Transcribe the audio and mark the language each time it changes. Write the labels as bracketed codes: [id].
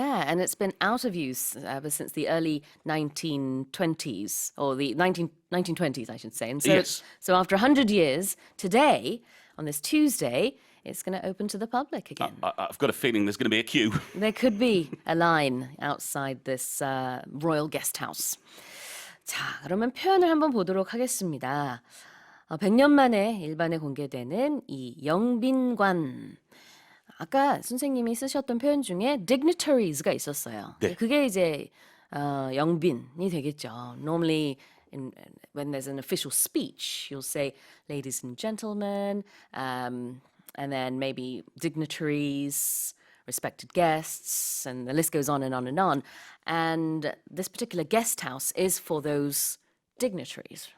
[en] Yeah, and it's been out of use ever since the early 1920s, or the 1920s, I should say. And so, Yes. so after 100 years, today, on this Tuesday, it's going to open to the public again. I've got a feeling there's going to be a queue. There could be a line outside this royal guest house. [ko] 자, 그러면 표현을 한번 보도록 하겠습니다. 100년 만에 일반에 공개되는 이 영빈관. 아까 선생님이 쓰셨던 표현 중에 dignitaries가 있었어요. 네. 그게 이제 영빈이 되겠죠. [en] Normally, when there's an official speech, you'll say, ladies and gentlemen, and then maybe dignitaries, respected guests, and the list goes on and on and on. And this particular guest house is for those dignitaries.